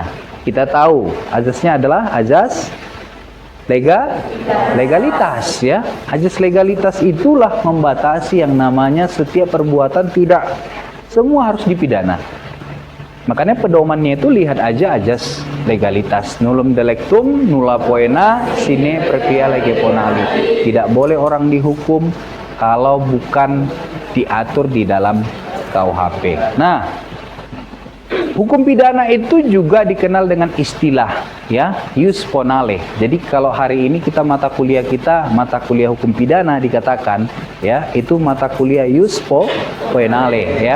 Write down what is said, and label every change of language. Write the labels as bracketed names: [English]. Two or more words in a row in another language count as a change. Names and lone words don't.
[Indonesian] Kita tahu azasnya adalah azas legalitas, ya. Azas legalitas itulah membatasi yang namanya setiap perbuatan tidak semua harus dipidana. Makanya pedomannya itu lihat aja azas legalitas. [Latin] Nullum delectum nulla poena sine praedia lege ponali. [Indonesian] Tidak boleh orang dihukum kalau bukan diatur di dalam KUHP. Nah, hukum pidana itu juga dikenal dengan istilah, ya, [Latin] ius ponale. [Indonesian] Jadi kalau hari ini kita mata kuliah hukum pidana dikatakan, ya, itu mata kuliah [Latin] ius ponale, [Indonesian] ya.